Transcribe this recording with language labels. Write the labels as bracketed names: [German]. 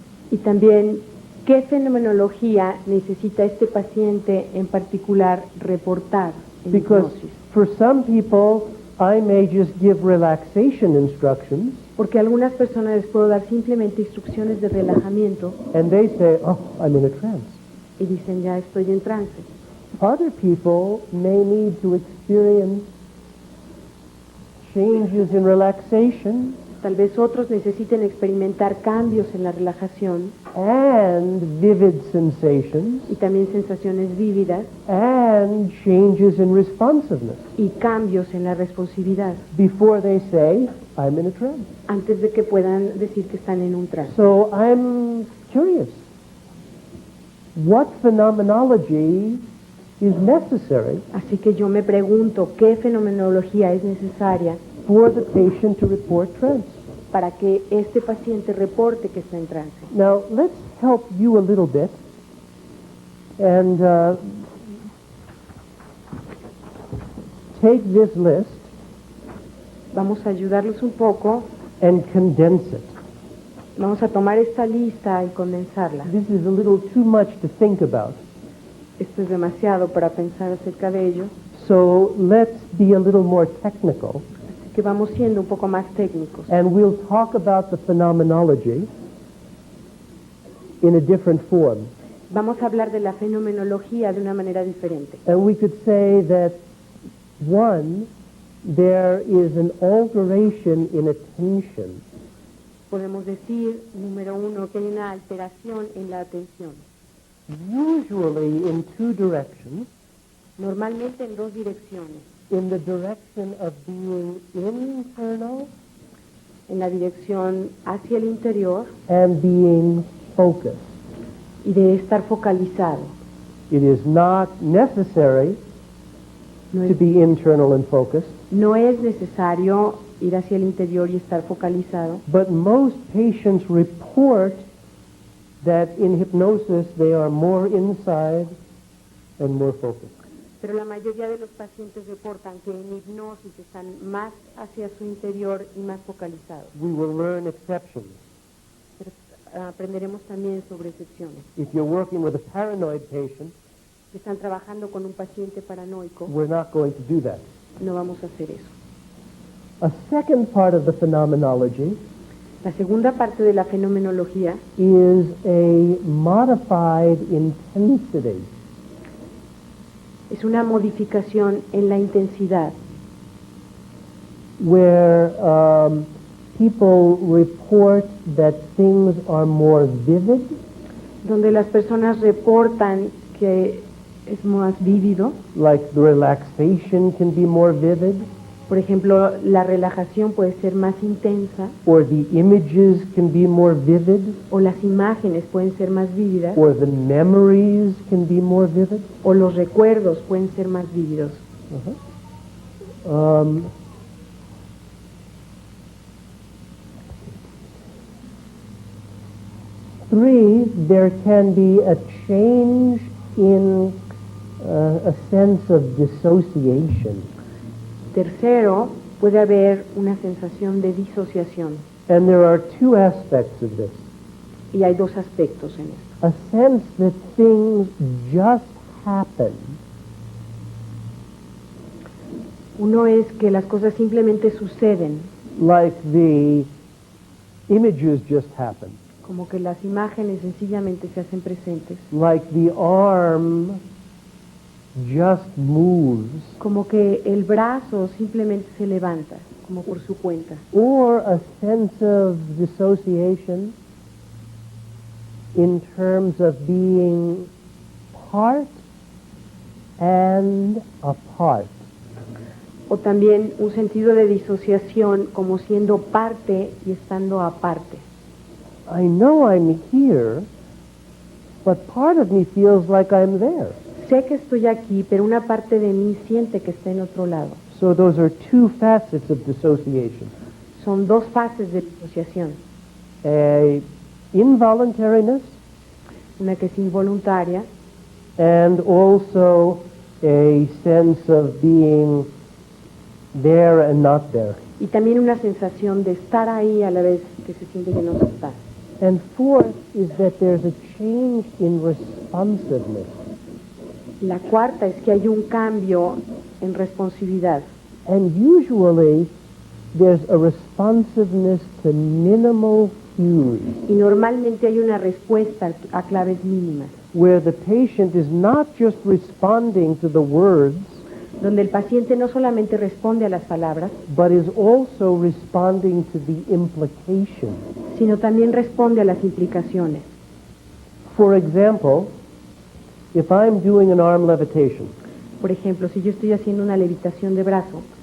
[Spanish] y también qué fenomenología necesita este paciente en particular reportar en [English] Because [Spanish] hipnosis. [English] for some people, I may just give relaxation instructions, [Spanish] Porque a algunas personas les puedo dar simplemente instrucciones de relajamiento [English] and they say, oh, I'm in a trance. [Spanish] y dicen ya estoy en trance. [English] Other people may need to experience changes in relaxation [Spanish] Tal vez otros necesiten experimentar cambios en la relajación [English] and vivid sensations [Spanish] y también sensaciones vívidas [English] and changes in responsiveness [Spanish] y cambios en la responsividad [English] before they say, I'm in a trance. [Spanish] antes de que puedan decir que están en un trance. [English] So I'm curious. What phenomenology is necessary [Spanish] Así que yo me pregunto qué fenomenología es necesaria [English] for the patient to report trance? [Spanish] para que este paciente reporte que está en trance. [English] Now, let's help you a little bit and take this list [Spanish] Vamos a ayudarlos un poco, [English] and condense it. [Spanish] vamos a tomar esta lista y condensarla. [English] This is a little too much to think about. [Spanish] Esto es demasiado para pensar acerca de ello, [English] So let's be a little more technical, [Spanish] así que vamos siendo un poco más técnicos. [English] and we'll talk about the phenomenology in a different form. [Spanish] Vamos a hablar de la fenomenología de una manera diferente. [English] And we could say that, one, there is an alteration in attention. [Spanish] Podemos decir, número uno, que hay una alteración en la atención, [English] Usually in two directions, [Spanish] normalmente en dos direcciones, [English] in the direction of being internal [Spanish] en la dirección hacia el interior [English] and being focused. [Spanish] y de estar focalizado. [English] It is not necessary [Spanish] No [English] to [Spanish] es, [English] be internal and focused, [Spanish] no es necesario ir hacia el interior y estar focalizado, [English] but most patients report that in hypnosis they are more inside and more focused. [Spanish] pero la mayoría de los pacientes reportan que en hipnosis están más hacia su interior y más focalizados. [English] We will learn exceptions. [Spanish] Pero aprenderemos también sobre excepciones. [English] If you're working with a paranoid patient, [Spanish] Están trabajando con un paciente paranoico, [English] we're not going to do that. [Spanish] no vamos a hacer eso. [English] A second part of the phenomenology [Spanish] La segunda parte de la fenomenología [English] is a modified intensity. [Spanish] es una modificación en la intensidad, [English] where people report that things are more vivid, [Spanish] donde las personas reportan que es más vívido. [English] like the relaxation can be more vivid, [Spanish] Por ejemplo, la relajación puede ser más intensa, [English] or the images can be more vivid, [Spanish] o las imágenes pueden ser más vívidas, [English] or the memories can be more vivid. [Spanish] o los recuerdos pueden ser más vívidos. [English] Three, there can be a change in a sense of dissociation. [Spanish] Tercero, puede haber una sensación de disociación, [English] And there are two aspects of this. [Spanish] y hay dos aspectos en esto. [English] A sense that things just happen, [Spanish] Uno es que las cosas simplemente suceden, [English] like the images just happen, [Spanish] como que las imágenes sencillamente se hacen presentes, [English] like the arm just moves, [Spanish] como que el brazo simplemente se levanta, como por su cuenta, [English] or a sense of dissociation in terms of being part and apart. [Spanish] O también un sentido de disociación como siendo parte y estando aparte. [English] I know I'm here, but part of me feels like I'm there. [Spanish] Sé que estoy aquí, pero una parte de mí siente que está en otro lado. [English] So those are two facets of dissociation. [Spanish] Son dos fases de disociación. [English] A involuntariness [Spanish] Una que es involuntaria [English] and also a sense of being there and not there. [Spanish] y también una sensación de estar ahí a la vez que se siente que no se está. [English] And fourth is that there's a change in responsiveness. [Spanish] La cuarta es que hay un cambio en responsividad. [English] And usually there's a responsiveness to minimal cues, [Spanish] Y normalmente hay una respuesta a claves mínimas, [English] where the patient is not just responding to the words, [Spanish] donde el paciente no solamente responde a las palabras, [English] but is also responding to the implication. [Spanish] sino también responde a las implicaciones. [English] For example, if I'm doing an arm levitation, [Spanish] Por ejemplo, si yo estoy haciendo una levitación de brazo,